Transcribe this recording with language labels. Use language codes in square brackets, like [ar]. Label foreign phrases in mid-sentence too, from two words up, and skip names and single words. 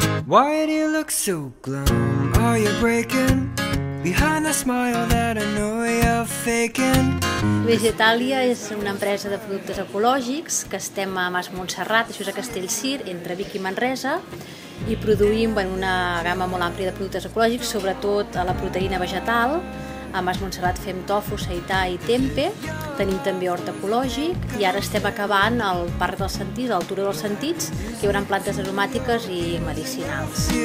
[en] Why do you look so glum? Are you breaking behind the smile that I know you're faking? [ca] Vegetàlia és una empresa de productes ecològics que estem a Mas Montserrat, això és a Castellcir, entre Vic i Manresa, i produïm una gamma molt àmplia de productes ecològics, sobretot a la proteïna vegetal. A Mas Montserrat fem tofu, seità i tempe, tenim també hort ecològic i ara estem acabant el Parc dels Sentits, el Turó dels Sentits, que hi haurà plantes aromàtiques i medicinals.